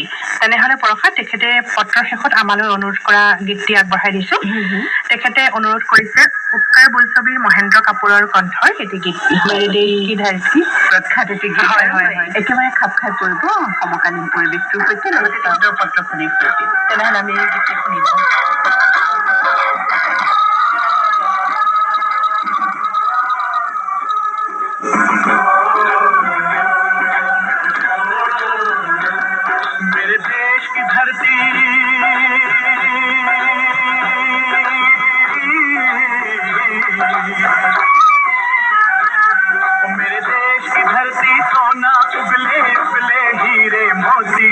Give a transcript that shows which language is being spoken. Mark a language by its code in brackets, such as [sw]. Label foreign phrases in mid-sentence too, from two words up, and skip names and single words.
[as] তেনেহলে পৰশা, তেখেতে পত্ৰৰ শেষত আমালৈ অনুৰোধ কৰা গীতটি আগবঢ়াই দিছো। তেখেতে অনুৰোধ কৰিছে উপকাৰ বোলছবিৰ মহেন্দ্ৰ কাপুৰৰ কণ্ঠৰ এটি গীত, প্ৰখ্যাত এটি গীত। একেবাৰে খাপ খাই পৰিব সমকালীন পৰিৱেশটোৰ সৈতে, লগতে তেখেতৰ পত্ৰখনিৰ সৈতে। তেনেহলে আমি এই গীতটি শুনিব। [hi] मेरे देश की धरती मेरे देश की धरती सोना उगले उगले हीरे मोती।